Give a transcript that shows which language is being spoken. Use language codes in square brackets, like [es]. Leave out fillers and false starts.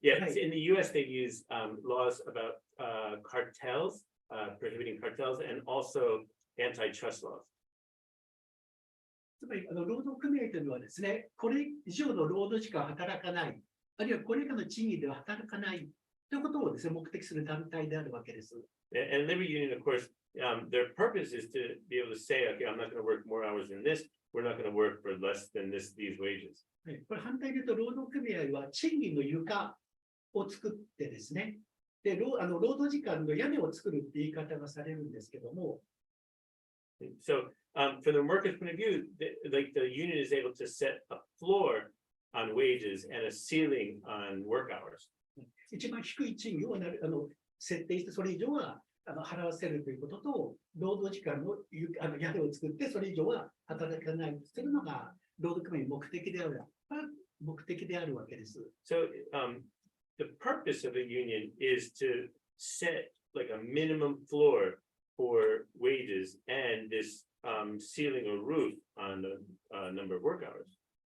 [en] Yeah, in the US, they use laws about cartels, prohibiting cartels, and also antitrust laws. [ja] つまり労働組合というのはですね、これ以上の労働時間働かない、あるいはこれ以下の賃金では働かないということをですね、目的する団体であるわけです。 [en] And labor union, of course, their purpose is to be able to say, okay, I'm not going to work more hours than this. We're not going to work for less than these wages. [ja] これ反対に言うと、労働組合は賃金の床を作ってですね、で労働時間の屋根を作るって言い方がされるんですけども、 [en] So from the workers' point of view, the union is able to set a floor on wages and a ceiling on work hours. [ja] 一番低い賃金を設定して、それ以上は払わせるということと、労働時間の屋根を作って、それ以上は働かないというのが労働組合の目的であるわけです。 [en] So the purpose of a union is to set like a minimum floor for wages and this ceiling or roof on the number of work hours.